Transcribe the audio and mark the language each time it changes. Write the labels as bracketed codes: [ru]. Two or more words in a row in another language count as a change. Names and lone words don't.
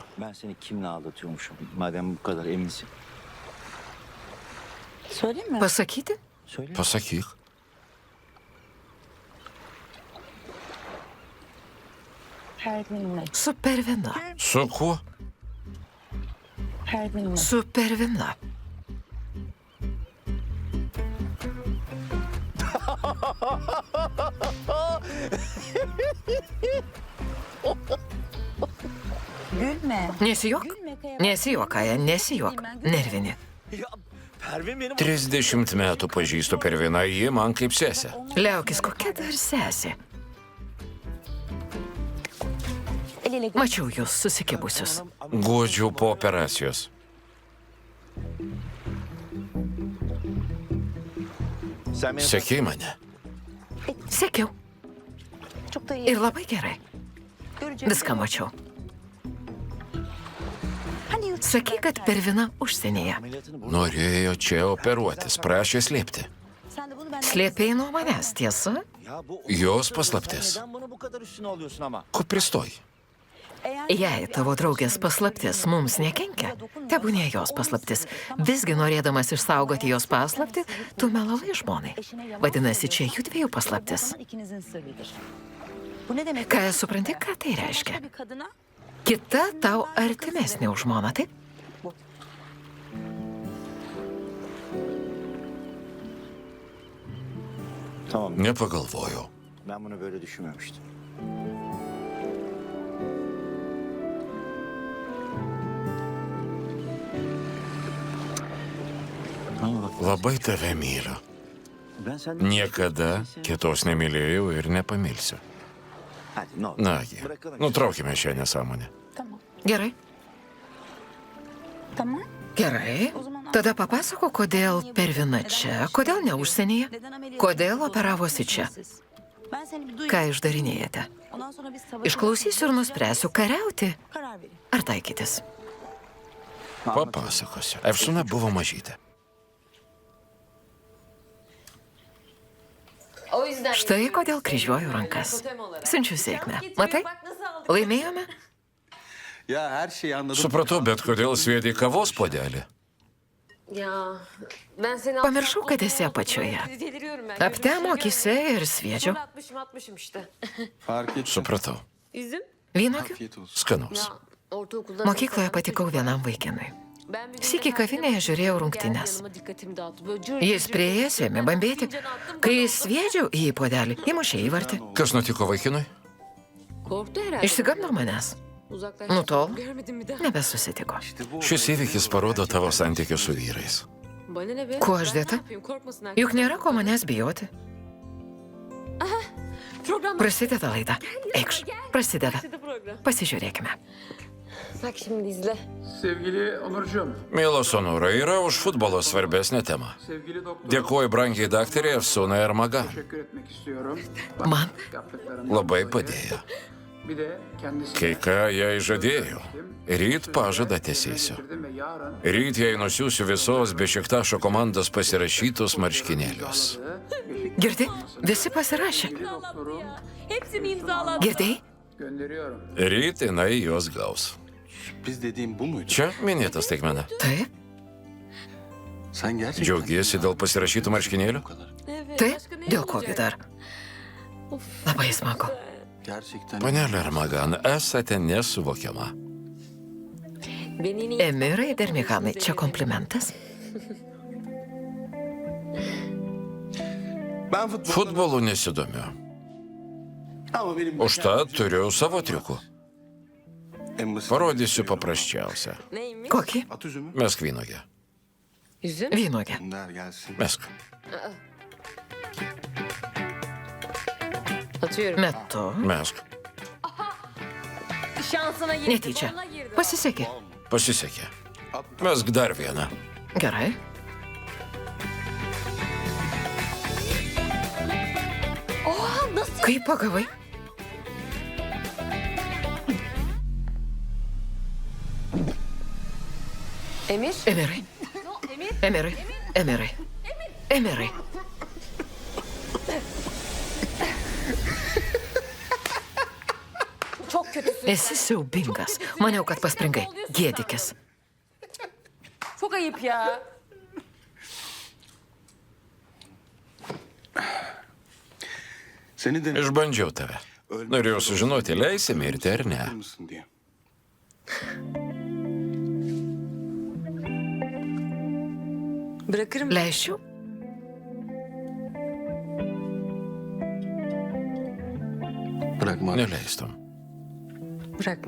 [tr] Ben seni kimle aldatıyormuşum? Madem bu kadar eminsin. Söyleyeyim mi? [lt] Pasakyti? [tr] Söyle. [lt] Pasakyk. [tr] Pervinle. [lt] Su pervina. Su kuo? [tr] Pervinle. [lt] Su pervina. [tr] Gülme. [lt] Nesijuok. [tr] Gülme Kaya. [lt] Nesijuok, Kaja, nesijuok. Nervini. [tr] Ya Pervin benim [lt] 30 metų pažįstu per vieną, ji man kaip sesė. Liaukis, kokia dar sesė. [tr] El ele gül. [lt] Mačiau jūs susikibusius. Guodžiau po operacijos. [tr] Sen beni [lt] Sekei mane. Sekiau. [tr] Çok da iyi. [lt] Ir labai gerai. [tr] Göreceğiz. [lt] Viską mačiau. [tr] Hani yurt [lt] Sakai, kad pervina užsienyje. [tr] ameliyatını bu. [lt] Norėjo čia operuotis, prašė slėpti. [tr] sen de bunu benden [lt] Slėpėjai nuo manęs, tiesa? [tr] Ya bu [lt] Jos paslaptis. [tr] neden bunu bu kadar üstüne alıyorsun ama? [lt] Ko pristoji? [tr] Eğer [lt] Jei tavo draugės paslaptis mums nekenkia, tebūnė jos paslaptis. Visgi norėdamas išsaugoti jos paslaptį, tu melavai žmonai. Vadinasi, čia jų dviejų paslaptis. [tr] zaman ikinizin sırrıdır. Bu ne demek? [lt] Ką supranti, ką tai reiškia? [tr] Başka bir kadına [lt] Kita tau artimesnė už žmoną, taip? [tr] Tamam. [lt] Nepagalvojau. [tr] Ben bunu böyle düşünmemiştim. Ama bak [lt] Labai tave myliu. [tr] ben senden... [lt] Niekada kitos nemylėjau ir nepamilsiu. [tr] Hadi ne olur. [lt] Nagi, nutraukime šią nesąmonę. [tr] tamam. [lt] Gerai. [tr] Tamam. [lt] Gerai. Tada papasako, kodėl pervina čia, kodėl ne užsienyje, [tr] Neden ameliyat [lt] kodėl [tr] yaptın? [lt] operavosi čia. [tr] Ben seni bir duyayım. [lt] Ką išdarinėjate? [tr] Ondan sonra biz savaşı... [lt] Išklausysiu ir nuspręsiu, kariauti [tr] Karar verin. [lt] ar taikytis. Papasakosiu. Efsuna buvo mažytė. [tr] O yüzden [lt] Štai kodėl kryžiuoju rankas. Siunčiu sėkmę. Matai? Laimėjome? [tr] Ya her şeyi anladım. [lt] Supratau, bet kodėl sviedė kavos puodelį? [tr] Ya ben seni [lt] Pamiršau, kad esi apačioje. [tr] Deliriyorum ben. [lt] Aptemo akise ir sviedžiau. [tr] Atmışım işte. Fark ettim. [lt] Supratau. [tr] Üzüm. [lt] Vynogių. [tr] Afiyet olsun. [lt] Skanaus. [tr] Ya ortaokulda... [lt] Mokykloje patikau vienam vaikinui. Sykį kavinėje žiūrėjau rungtynes. Jis prieėjęs ėmė bambėti. Kai sviedžiau į puodelį, įmušė įvartį. Kas nutiko vaikinui? Išsigando manęs. Nutolo. Nebesusitiko. Šis įvykis parodo tavo santykius su vyrais. Kuo aš dėta? Juk nėra ko manęs bijoti. Prasideda laida. Eikš, prasideda. Pasižiūrėkime. [tr] Bak şimdi izle. Sevgili Onurcuğum, [lt] Mielos Onūrai, yra už futbolo svarbesnė tema. [tr] sevgili doktor, [lt] Dėkuoju brangiai daktarė Efsuna Ermagan. [tr] teşekkür etmek istiyorum. [lt] Man [tr] Yaptıklarından [lt] Labai [tr] dolayı. [lt] padėjo. [tr] Bir de kendisine [lt] Kai ką jai žadėjau. Ryt pažadą tesėsiu. [tr] getirdim ve yarın [lt] Ryt jai nusiųsiu visos Bešiktašo komandos pasirašytus marškinėlius. girdi, visi pasirašė. [tr] doktorum Hepsini imzaladım. [lt] Girdėjai? [tr] gönderiyorum. [lt] Ryt jinai juos gaus. [tr] Biz dediğim bu muydu? [lt] Čia minėtas taikmena. Taip, [tr] Sen gerçekten... [lt] Džiaugiesi dėl pasirašytų marškinėlių? [tr] Bu kadar. [lt] taip, dėl ko gi dar? Labai smagu. [tr] Gerçekten... [lt] Panelė Ermagan, esate nesuvokiama. Emirai Dermihanai, čia komplimentas? [tr] Ben futbol... [lt] Futbolu nesidomiu. [tr] Ama benim... [lt] Užtat turiu savo triukų. [tr] En basit... [lt] Parodysiu paprasčiausią. [tr] Neymiş? [lt] Kokį? [tr] At üzümü. [lt] Mesk vynogę. [tr] Üzüm. [lt] Vynogę. [tr] Gönder gelsin. [lt] Mesk. [tr] Atıyorum. [lt] Metu. Mesk. [tr] Şansına girdi. [lt] Netyčia. [tr] balona girdi. [lt] Pasisekė. Pasisekė. Mesk dar vieną. Gerai. Kaip pagavai? Emir. Emirai. Emirai. Emirai. Emirai. [tr] Çok kötüsün. [lt] Esi siaubingas. Maniau, kad paspringai. Gėdikis. [tr] Çok ayıp ya. Seni de... [lt] Išbandžiau tave. Norėjau sužinoti, leisi mirti ar ne. [tr] Bırakır mısın diye. Bırakırım. [lt] Leisčiau? [tr] Bırakma. [lt] Neleistum. [tr] Bırakma.